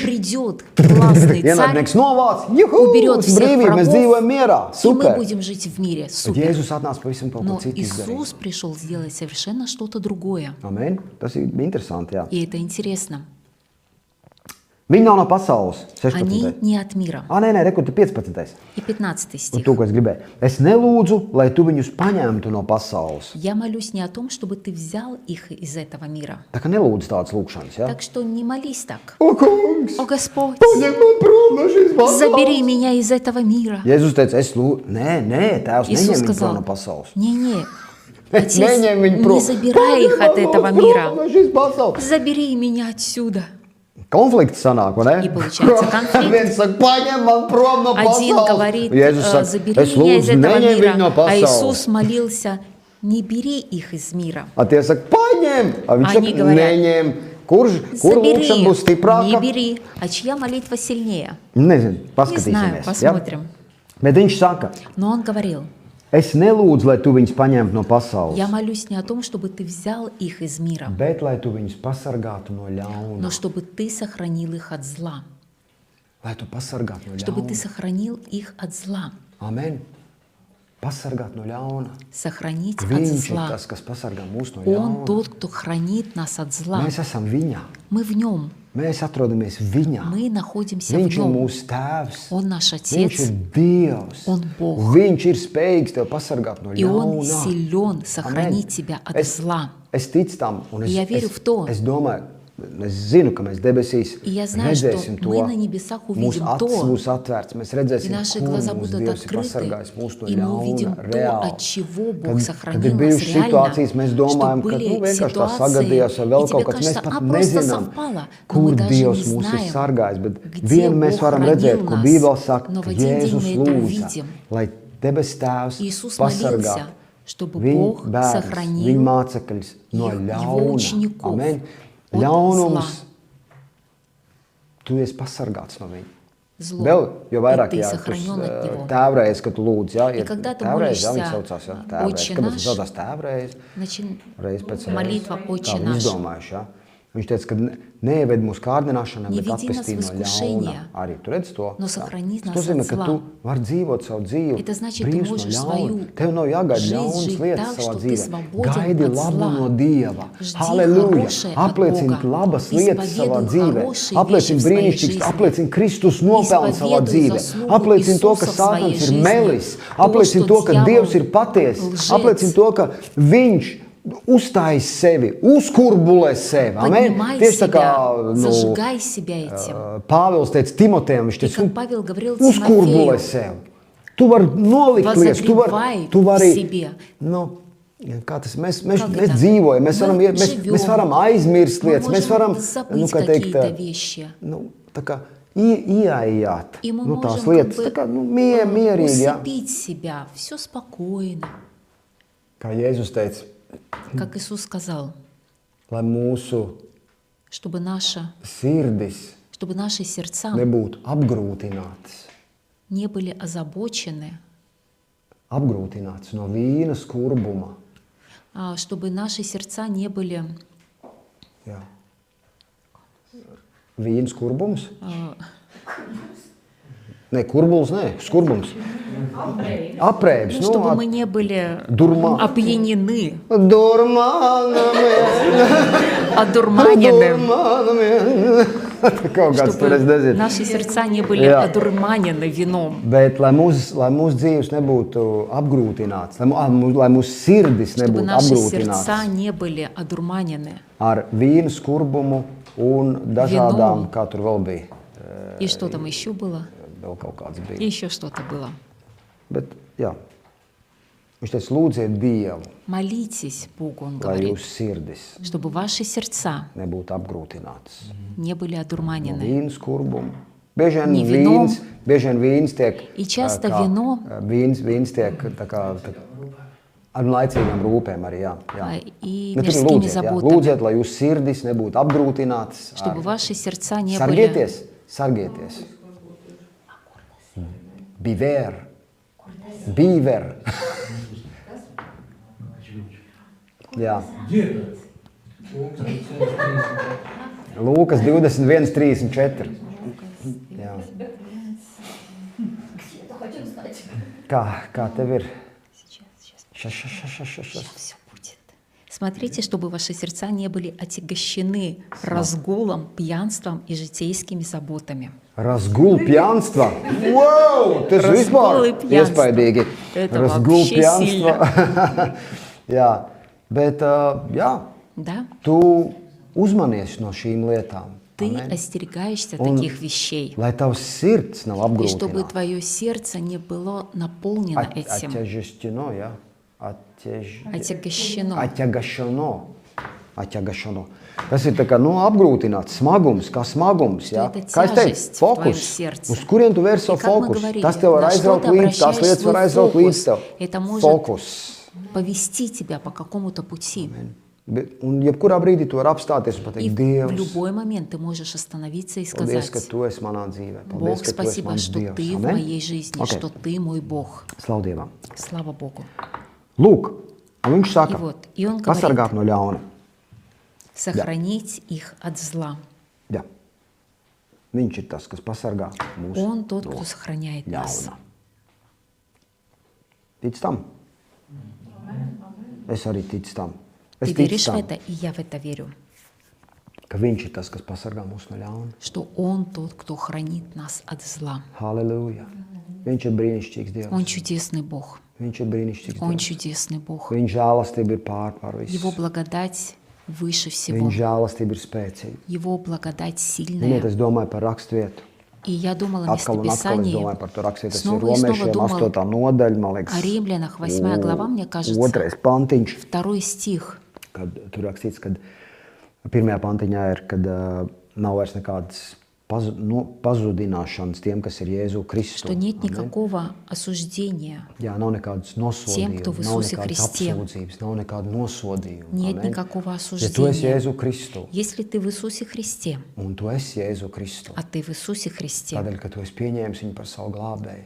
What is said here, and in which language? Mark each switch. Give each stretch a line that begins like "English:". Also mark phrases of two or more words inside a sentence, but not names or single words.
Russian: Придет классный царь,
Latvian: ienaidnieks novāc, juhu,
Russian: уберет всех
Latvian: brīvība, mēs
Russian: врагов,
Latvian: dzīvojam mierā,
Russian: и мы
Latvian: super.
Russian: будем жить в мире.
Latvian: Bet
Russian: Супер.
Latvian: Jēzus atnāca pavisam kaut ko
Russian: Но
Latvian: citu izdarīt.
Russian: Иисус пришел сделать совершенно что-то другое.
Latvian: Amen. Tas ir interesanti, jā.
Russian: И это интересно.
Latvian: Viņi nav no pasaules.
Russian: Они 16. не от мира.
Latvian: Nē, rekur, tu 15.
Russian: И 15
Latvian: Un
Russian: стих.
Latvian: to, ko es gribēju. Es nelūdzu, lai tu viņus paņemtu no pasaules.
Russian: Я молюсь не о том, чтобы ты взял их из этого мира.
Latvian: Tā kā nelūdzu tādas lūkšanas, jā?
Russian: Так что не молись так.
Latvian: O, kungs!
Russian: О Господь,
Latvian: Paņem man prom no šīs pasaules!
Russian: забери меня из этого мира.
Latvian: Jēzus teica, es lūdzu, nē, tēvs,
Russian: Иисус
Latvian: neņem viņu
Russian: сказал,
Latvian: prom no pasaules.
Russian: не,
Latvian: Es
Russian: Отец,
Latvian: neņem viņu prom.
Russian: не забирай их от этого
Latvian: Paņem
Russian: мира.
Latvian: prom no šīs pasaules.
Russian: Забери меня отсюда.
Latvian: Konflikts sanāk, vai ne?
Russian: И получается конфликт.
Latvian: Viens saka, paņem man prom no pasaules.
Russian: Один говорит,
Latvian: Jēzus saka,
Russian: забери
Latvian: es
Russian: меня из
Latvian: lūdzu,
Russian: этого
Latvian: neņem viņu
Russian: мира,
Latvian: no
Russian: а
Latvian: pasaules.
Russian: Иисус молился, не бери их из мира.
Latvian: A tie saka, paņem! A viņš
Russian: Они
Latvian: saka,
Russian: говорят,
Latvian: neņem. Kur
Russian: Забери
Latvian: lūkšana būs
Russian: их, не
Latvian: stiprāka?
Russian: бери. А чья молитва сильнее?
Latvian: Nezinu,
Russian: Не знаю,
Latvian: paskatīsimies.
Russian: посмотрим.
Latvian: Bet viņš saka,
Russian: Но он говорил,
Latvian: es nelūdzu, lai tu viņus paņemtu no pasaules,
Russian: я молюсь не о том, чтобы ты взял их из мира,
Latvian: bet lai tu viņus pasargātu no ļauna.
Russian: но чтобы ты сохранил их от зла.
Latvian: Lai tu pasargātu no
Russian: Чтобы ты
Latvian: ļauna.
Russian: сохранил их от зла.
Latvian: Amen. Pasargāt no ļauna.
Russian: Сохранить от
Latvian: Viņš ir
Russian: зла.
Latvian: tas, kas pasargā mūs no
Russian: Он
Latvian: ļauna.
Russian: тот, кто хранит нас от зла.
Latvian: Mēs esam viņā.
Russian: Мы в нем.
Latvian: Mēs atrodamies viņā.
Russian: Мы находимся в
Latvian: Viņš ir
Russian: нем.
Latvian: mūsu tēvs.
Russian: Он наш
Latvian: Viņš
Russian: Отец.
Latvian: ir Dievs.
Russian: Он Бог.
Latvian: Viņš ir spējīgs tev pasargāt no
Russian: И Он
Latvian: ļauna.
Russian: силен сохранить тебя от зла.
Latvian: Es ticu tam, un
Russian: Я верю в то.
Latvian: es domāju, es zinu, ka mēs debesīs
Russian: И я знаю, что
Latvian: redzēsim to.
Russian: мы на небесах
Latvian: Mūsu
Russian: увидим
Latvian: acis
Russian: то,
Latvian: būs atvērts, mēs
Russian: и
Latvian: redzēsim,
Russian: наши
Latvian: kur
Russian: глаза
Latvian: mūsu
Russian: будут
Latvian: Dievs ir
Russian: открыты,
Latvian: pasargājis mūs no
Russian: и мы увидим
Latvian: ļauna,
Russian: то,
Latvian: reāli.
Russian: от чего Бог
Latvian: Kad ir
Russian: сохранил нас
Latvian: bijušas situācijas,
Russian: реально,
Latvian: mēs
Russian: что
Latvian: domājam, ka
Russian: были
Latvian: vienkārši tā
Russian: ситуации,
Latvian: sagadījās vai vēl
Russian: и тебе
Latvian: kaut kas, mēs
Russian: кажется,
Latvian: pat
Russian: просто
Latvian: nezinām,
Russian: совпало, но
Latvian: kur
Russian: мы даже
Latvian: Dievs
Russian: не
Latvian: mūs ir
Russian: знаем,
Latvian: sargājis, bet
Russian: где
Latvian: vienu mēs
Russian: Бог
Latvian: varam
Russian: хранил
Latvian: redzēt, ko
Russian: нас.
Latvian: Bībele saka,
Russian: Но в
Latvian: ka
Russian: один день
Latvian: Jēzus
Russian: мы это
Latvian: lūdza,
Russian: увидим.
Latvian: lai debes Tēvs
Russian: Иисус
Latvian: pasargātu
Russian: молился, чтобы
Latvian: viņa
Russian: Бог
Latvian: bērns, viņa
Russian: сохранил
Latvian: mācekļus no
Russian: его
Latvian: ļauna.
Russian: учеников
Latvian: Amen.
Russian: от
Latvian: Ļaunums,
Russian: зла.
Latvian: tu esi pasargāts no viņa.
Russian: Зло,
Latvian: Vēl, jo vairāk,
Russian: и ты
Latvian: jā,
Russian: сохранен от него.
Latvian: tēvreiz, kad tu lūdz, jā,
Russian: И
Latvian: ir
Russian: когда ты
Latvian: tēvreiz, jā, viņi
Russian: молишься,
Latvian: saucās, jā, tēvreiz.
Russian: «Отче
Latvian: Kāpēc
Russian: наш»,
Latvian: viņi saucās tēvreiz? Reiz pēc reizes.
Russian: Молитва «Отче
Latvian: Tā viņi
Russian: наш».
Latvian: izdomājuši, jā. Viņš teica, ka neieved mūsu kārdināšanā,
Russian: Не
Latvian: bet
Russian: веди нас
Latvian: atpestī
Russian: в
Latvian: no
Russian: искушение,
Latvian: ļauna. Arī tu redz to?
Russian: но
Latvian: Jā.
Russian: сохрани
Latvian: Tas
Russian: нас
Latvian: nozīmē,
Russian: от
Latvian: ka
Russian: зла.
Latvian: tu vari dzīvot savu dzīvi,
Russian: Это значит, ты
Latvian: brīvs no
Russian: можешь
Latvian: ļauna.
Russian: свою
Latvian: Tev nav jāgaida
Russian: жизнь
Latvian: ļaunas
Russian: жить
Latvian: lietas
Russian: так,
Latvian: savā
Russian: что ты
Latvian: dzīvē.
Russian: свободен
Latvian: Gaidi
Russian: от
Latvian: labu
Russian: зла.
Latvian: no Dieva.
Russian: Жди
Latvian: Halleluja!
Russian: хорошее от
Latvian: Apliecini
Russian: Бога.
Latvian: labas lietas savā
Russian: Исповедуй
Latvian: dzīvē.
Russian: хорошие
Latvian: Apliecini
Russian: вещи в своей
Latvian: brīnišķīgas,
Russian: жизни.
Latvian: apliecini Kristus nopelnu savā
Russian: Исповедуй
Latvian: dzīvē.
Russian: заслугу
Latvian: Apliecini to, ka
Russian: Иисуса в своей
Latvian: Sātans ir
Russian: жизни.
Latvian: melis.
Russian: То,
Latvian: Apliecini
Russian: что
Latvian: to, ka
Russian: дьявол
Latvian: Dievs ir patiess.
Russian: лжец.
Latvian: Apliecini to, ka Viņš uzstājas sevi, uzkurbulē sevi. Amen.
Russian: Поднимай
Latvian: Tieši tā kā
Russian: себя, зажигай себя этим.
Latvian: Pāvils teica Timotejam, viņš
Russian: И
Latvian: teica,
Russian: как Павел говорил
Latvian: uzkurbulē
Russian: Тимофею,
Latvian: sevi. Tu vari nolikt lietas,
Russian: возогревай
Latvian: tu vari,
Russian: себе.
Latvian: nu, kā tas, mēs
Russian: Как это?
Latvian: dzīvojam, mēs varam,
Russian: Мы
Latvian: mēs
Russian: живем.
Latvian: varam aizmirst
Russian: Мы
Latvian: lietas, mēs varam,
Russian: можем забыть
Latvian: kā teikt,
Russian: какие-то вещи.
Latvian: nu, tā kā ieejāt,
Russian: И мы
Latvian: nu, tās
Russian: можем
Latvian: lietas,
Russian: как
Latvian: tā kā,
Russian: бы
Latvian: nu, mierīgi, jā.
Russian: усыпить себя. Все спокойно.
Latvian: Kā Jēzus teica,
Russian: Как Иисус сказал,
Latvian: lai mūsu
Russian: чтобы наши сердца
Latvian: nebūtu apgrūtinātas
Russian: не были озабочены,
Latvian: no vīna skurbuma.
Russian: чтобы наши сердца не были
Latvian: Jā. Vīna skurbums? Nē, kurbuls, nē, skurbums. Apreibs.
Russian: чтобы мы не были Дурма. опьянены, Durmānami. одурманены,
Latvian: Kaut kāds tur es
Russian: чтобы
Latvian: nezinu.
Russian: наши сердца не были
Latvian: Jā.
Russian: одурманены вином,
Latvian: Bet, lai mūsu dzīves nebūtu apgrūtināts, lai mūsu sirdis
Russian: чтобы
Latvian: nebūtu
Russian: наши сердца
Latvian: apgrūtināts
Russian: не были одурманены.
Latvian: ar vīnu skurbumu un dažādām,
Russian: Вином.
Latvian: kā tur vēl bija,
Russian: И что там еще было?
Latvian: vēl kaut kāds
Russian: И
Latvian: bija.
Russian: еще что-то было.
Latvian: Bet, jā, viņš teica, lūdziet Dievu,
Russian: Молитесь Богу, он
Latvian: lai
Russian: говорит,
Latvian: jūsu sirdis
Russian: чтобы ваши сердца
Latvian: nebūtu apgrūtinātas.
Russian: не были
Latvian: No
Russian: одурманены.
Latvian: vīnu skurbumu. Bieži
Russian: Ни вином.
Latvian: vien vīns tiek,
Russian: И часто
Latvian: kā,
Russian: вино
Latvian: vīns tiek tā kā ar laicīgām rūpēm arī, jā.
Russian: и
Latvian: Nu, tur ir
Russian: мирскими
Latvian: lūdziet, jā.
Russian: заботами,
Latvian: Lūdziet, lai jūsu sirdis nebūtu apgrūtinātas.
Russian: чтобы ваши сердца не были...
Latvian: Sargieties. Biver. Jā. Lūkas 21:34. Jā. Kā tev ir?
Russian: Сейчас все будет. Смотрите, чтобы ваши сердца не были отягощены разгулом, пьянством и житейскими заботами. Разгул пьянства. Wow! Tas Разгул
Latvian: vispār
Russian: и пьянство.
Latvian: iespaidīgi.
Russian: Это Разгул вообще pьянства.
Latvian: Jā, bet jā,
Russian: Да?
Latvian: tu uzmanies no šīm lietām.
Russian: Ты
Latvian: Amen.
Russian: остерегаешься Он- таких вещей.
Latvian: Lai tavs sirds nav
Russian: И чтобы
Latvian: apgrūtināts.
Russian: твое сердце не было наполнено этим, Atjažistino, jā. отягощено. Atjagašano.
Latvian: Tas ir tā kā, apgrūtināts smagums, kā smagums, jā.
Russian: это
Latvian: Kā es teicu,
Russian: тяжесть в твоем
Latvian: fokus.
Russian: сердце.
Latvian: Uz kurien tu vērsi savu
Russian: И как мы
Latvian: fokus?
Russian: говорили,
Latvian: Tas tev var
Russian: на что
Latvian: aizraut
Russian: ты
Latvian: līdz, tās
Russian: обращаешь
Latvian: lietas var
Russian: свой
Latvian: aizraut līdz
Russian: фокус?
Latvian: tev.
Russian: Это может
Latvian: Fokus.
Russian: повести тебя по какому-то пути.
Latvian: Un jebkurā brīdī tu vari apstāties un
Russian: И
Latvian: pateikt,
Russian: в
Latvian: Dievs,
Russian: любой момент ты можешь остановиться и
Latvian: paldies, ka
Russian: сказать:
Latvian: tu esi manā dzīvē. Paldies,
Russian: Бог,
Latvian: ka tu esi
Russian: спасибо,
Latvian: mans
Russian: что
Latvian: Dievs.
Russian: ты в
Latvian: Amen?
Russian: моей жизни, Ok. что ты мой Бог.
Latvian: Slavu Dievam.
Russian: Слава Богу.
Latvian: Lūk, un viņš saka,
Russian: И вот, и он
Latvian: pasargāt
Russian: говорит:
Latvian: no ļauna.
Russian: сохранить их от зла.
Latvian: Jā. Viņš ir tas, kas pasargā mūs
Russian: Он тот,
Latvian: no
Russian: кто сохраняет нас.
Latvian: ļauna. Tic tam? Es arī ticu tam. Es
Russian: Ты
Latvian: ticu
Russian: веришь в
Latvian: tam,
Russian: это, и я в это верю,
Latvian: ka viņš ir tas, kas pasargā mūs no ļauna.
Russian: что Он тот, кто хранит нас от зла.
Latvian: Halleluja. Viņš ir brīnišķīgs
Russian: Он
Latvian: Dievs.
Russian: чудесный Бог.
Latvian: Viņš ir brīnišķīgs
Russian: Он
Latvian: Dievs.
Russian: чудесный Бог.
Latvian: Viņa žēlastība ir pār
Russian: Его
Latvian: visu.
Russian: благодать выше всего.
Latvian: Viņa žēlastība ir spēcīga.
Russian: Его благодать
Latvian: Ziniet,
Russian: сильная.
Latvian: es domāju par rakstvietu.
Russian: И я думала о
Latvian: Atkal un atkal es
Russian: местописании
Latvian: domāju par to rakstvietu. Tas ir
Russian: снова и снова
Latvian: Romiešiem
Russian: думала
Latvian: 8. nodaļa, man liekas.
Russian: о Римлянах, 8 глава, мне кажется,
Latvian: 2. pantiņš,
Russian: 2 стих.
Latvian: kad tur rakstīts, kad pirmajā pantiņā ir, kad nav vairs nekādas pazudināšanas tiem, kas ir Jēzu Kristu.
Russian: Что нет
Latvian: Amen.
Russian: никакого осуждения,
Latvian: Jā, nav nekādas Tiem,
Russian: кто в
Latvian: nosodījuma, nav
Russian: Иисусе
Latvian: nekādas
Russian: Христе.
Latvian: apsūdzības, nav nekāda nosodījuma.
Russian: нет
Latvian: Amen.
Russian: никакого
Latvian: Ja tu esi
Russian: осуждения.
Latvian: Jēzu Kristu
Russian: Если ты в Иисусе Христе,
Latvian: un tu esi Jēzu Kristu,
Russian: а ты в Иисусе Христе,
Latvian: tādēļ, ka tu esi pieņēmis viņu par savu glābēju,